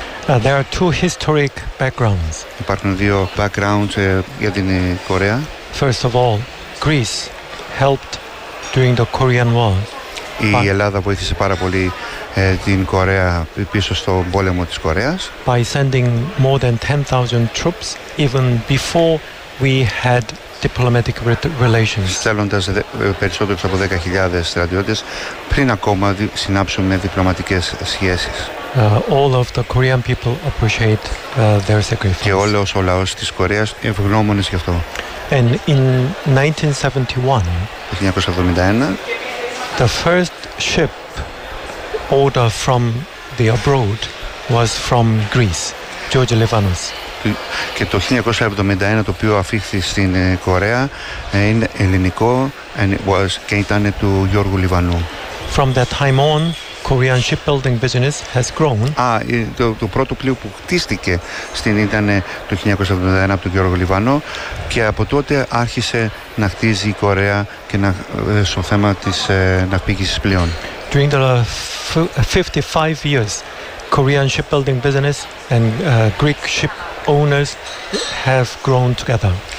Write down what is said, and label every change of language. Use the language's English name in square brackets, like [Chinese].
[English] There are two historic backgrounds. [Greek] Υπάρχουν δύο backgrounds για την Κορέα. [English] First of all, Greece helped during the Korean War. [Greek] Η Ελλάδα βοήθησε πάρα πολύ την Κορέα πίσω στο πόλεμο της Κορέας. [English] By sending more than 10,000 troops even before we had diplomatic relations. [Greek] Στέλνοντας περισσότερους από 10,000 στρατιώτες πριν ακόμα συνάψουμε διπλωματικές σχέσεις. [English] All of the Korean people appreciate their sacrifice. [Greek] Και όλος ο λαός της Κορέας ευγνώμονες γι' αυτό. [English] And in 1971, the first ship order from the abroad was from Greece, George Lefanos. [Greek] και το 1971 το οποίο αφήχθη στην Κορέα είναι ελληνικό και ήταν του Γιώργου Λιβανού. [English] From that time on, Korean shipbuilding business has grown. [Greek] Α, το πρώτο πλοίο που χτίστηκε στην ήταν το 1971 από τον Γιώργο Λιβανό και από τότε άρχισε να χτίζει η Κορέα και να, στο θέμα της ναυπήγησης πλοίων. [English] During the 55 years, Korean shipbuilding business and Greek ship owners have grown together.